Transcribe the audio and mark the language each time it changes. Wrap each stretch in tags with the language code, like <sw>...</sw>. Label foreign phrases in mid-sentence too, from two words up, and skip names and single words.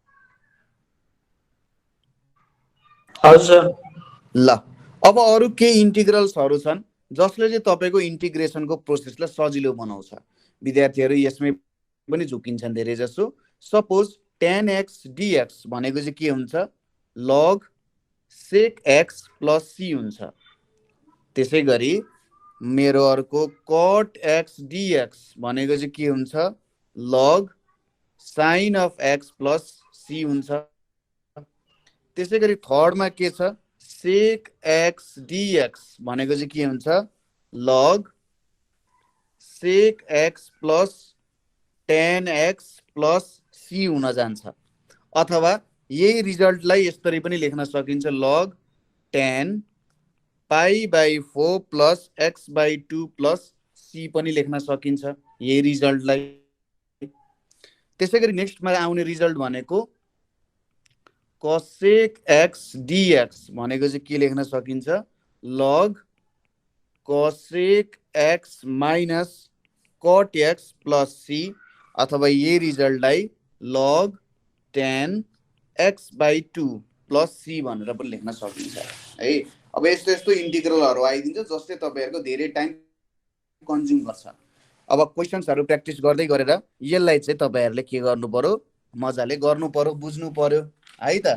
<ne>हजुर सर। ल अब अरू के इन्टिग्रल्सहरू छन् जसले चाहिँ तपाईँको इन्टिग्रेसनको प्रोसेसलाई सजिलो बनाउँछ। विद्यार्थीहरू यसमै पनि झुकिन्छन् धेरै जसो।</ne> <en>suppose tan x dx</en> <ne>भनेको चाहिँ के हुन्छ</ne> <en>log sec x + c</en> <ne>हुन्छ। त्यसै गरी मेरो अर्को</ne> <en>cot x dx</en> <ne>भनेको चाहिँ के हुन्छ</ne> <en>log sin of x + c</en> <ne>हुन्छ। त्यसै गरी थर्डमा के छ</ne> <en>sec x dx</en> <ne>भनेको चाहिँ के हुन्छ</ne> <en>log sec x + tan x + c</en> <ne>हुन जान्छ। अथवा यही रिजल्टलाई यसरी पनि लेख्न सकिन्छ</ne> <en>log tan π/4 + x/2 + c</en> <ne>पनि लेख्न सकिन्छ यही रिजल्टलाई। त्यसै गरी नेक्स्टमा आउने रिजल्ट भनेको</ne> <en>cosec x dx</en> <ne>भनेको चाहिँ के लेख्न सकिन्छ</ne> <en>log cosec x - cot x + c।</en> <ne>अथवा यही रिजल्टलाई</ne> <en>log tan x/2 + c</en> <ne>भनेर पनि लेख्न सकिन्छ है। अब यस्तो यस्तो इन्टिग्रलहरू आइदिन्छ जसले तपाईँहरूको धेरै</ne> <en>time consume</en> <ne>गर्छ। अब क्वेसन्सहरू प्र्याक्टिस गर्दै गरेर यसलाई चाहिँ तपाईँहरूले के गर्नु पर्यो मजाले गर्नु पर्यो बुझ्नु पर्यो है त।</ne>